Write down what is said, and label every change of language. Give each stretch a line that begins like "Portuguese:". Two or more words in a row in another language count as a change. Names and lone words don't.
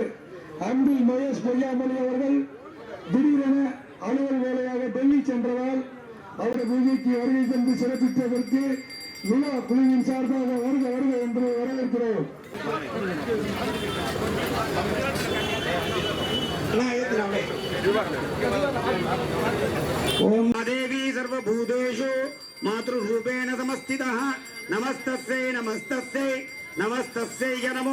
Tamil: அன்பில் மகேஷ் பொய்யாமொழி அவர்கள் திடீரென அலுவல் வேலையாக டெல்லி சென்றதால் அவரது பூஜைக்கு வருகை தந்து சிறப்பித்ததற்கு விழா குழுவின் சார்பாக வருக என்று வரவேற்கிறோம்.
Sanskrit: ओम देवी सर्वभूतेषु मातृरूपेण समस्थितः नमस्तस्यै नमस्तस्यै नमस्तस्यै नमो